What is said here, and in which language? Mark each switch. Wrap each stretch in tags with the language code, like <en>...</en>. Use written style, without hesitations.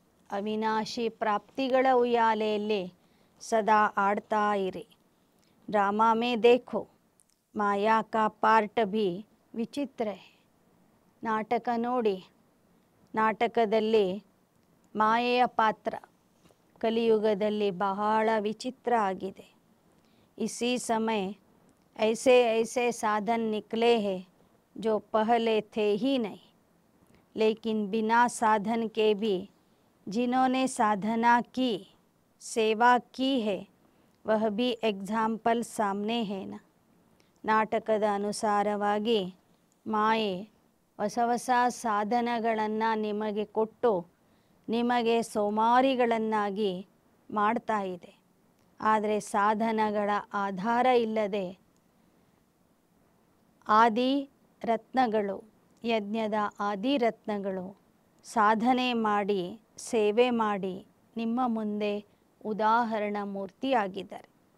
<kn>ಅವಿನಾಶಿ ಪ್ರಾಪ್ತಿಗಳ ಉಯ್ಯಾಲೆಯಲ್ಲಿ ಸದಾ ಆಡ್ತಾ ಇರಿ.</kn> <hi>ಡ್ರಾಮಾ ಮೇ ದೇಖೋ ಮಾಯಾ ಕಾ ಪಾರ್ಟ್ ಭಿ ವಿಚಿತ್ರ ಹೈ.</hi> <kn>ನಾಟಕ ನೋಡಿ, ನಾಟಕದಲ್ಲಿ ಮಾಯೆಯ ಪಾತ್ರ ಕಲಿಯುಗದಲ್ಲಿ ಬಹಳ ವಿಚಿತ್ರ ಆಗಿದೆ.</kn> <hi>इसी समय ऐसे ऐसे साधन निकले हैं जो पहले थे ही नहीं, लेकिन बिना साधन के भी जिन्होंने साधना की, सेवा की है, वह भी एग्जाम्पल सामने है ना.</hi> <kn>ನಾಟಕದ ಅನುಸಾರವಾಗಿ ಮಾಯೆ ಹೊಸ ಹೊಸ ಸಾಧನಗಳನ್ನು ನಿಮಗೆ ಕೊಟ್ಟು ನಿಮಗೆ ಸೋಮಾರಿಗಳನ್ನಾಗಿ ಮಾಡ್ತಾ ಇದೆ. ಆದರೆ ಸಾಧನಗಳ ಆಧಾರ ಇಲ್ಲದೆ ಆದಿ ರತ್ನಗಳು, ಯಜ್ಞದ ಆದಿ ರತ್ನಗಳು ಸಾಧನೆ ಮಾಡಿ ಸೇವೆ ಮಾಡಿ ನಿಮ್ಮ ಮುಂದೆ ಉದಾಹರಣ ಮೂರ್ತಿಯಾಗಿದ್ದಾರೆ.</kn>